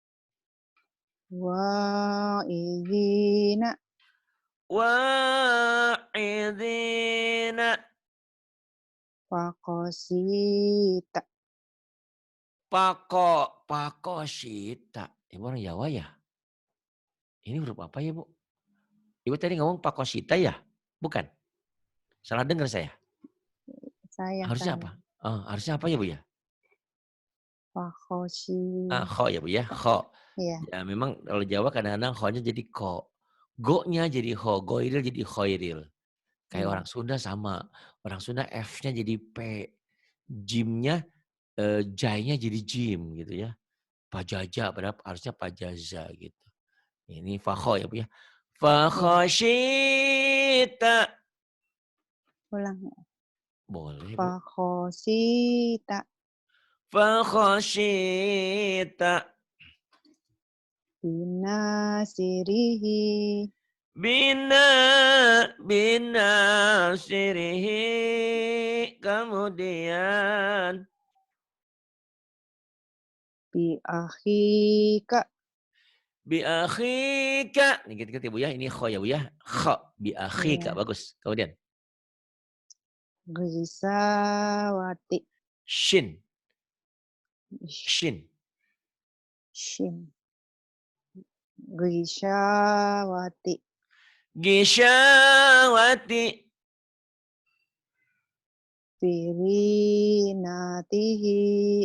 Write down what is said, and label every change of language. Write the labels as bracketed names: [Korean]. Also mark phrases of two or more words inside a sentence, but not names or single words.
[Arabic] وإذنه wa'idhina faqasita. pakosita. [Indonesian] Ibu orang Jawa ya? Ini huruf apa ya, Bu? Ibu tadi ngomong pakosita ya? Bukan? Salah dengar saya? Saya Harusnya salah. apa? Oh, harusnya apa ya, Bu ya? [Arabic] Fakosi. [Indonesian] Kho ya, Bu ya? Kho. Ya. Ya memang kalau Jawa kadang-kadang kho-nya jadi ko. Go-nya jadi kho, goiril jadi khoiril. Kayak Hmm. orang Sunda sama. Orang Sunda F-nya jadi P. Jim-nya, jai-nya jadi jim gitu ya. Pajaja padahal harusnya pajaza gitu. Ini fakho ya, Bu ya. Ya. [Arabic] Fakhosyita. [Indonesian] Ulang. Boleh, Bu. [Arabic] Fakhosita Fakhosyita. binasirihi بنا بنا سره. [Indonesian] Kemudian [Arabic] بأخيك بأخيك. [Indonesian] Ini gitu-gitu ya, Bu ya. Ini kho ya, Bu ya. [Arabic] خ بأخيك. [Indonesian] ya Bagus. Kemudian [Arabic] ghisawati shin. sh- Shin. شين غشاوة Gisyawati. firinatihi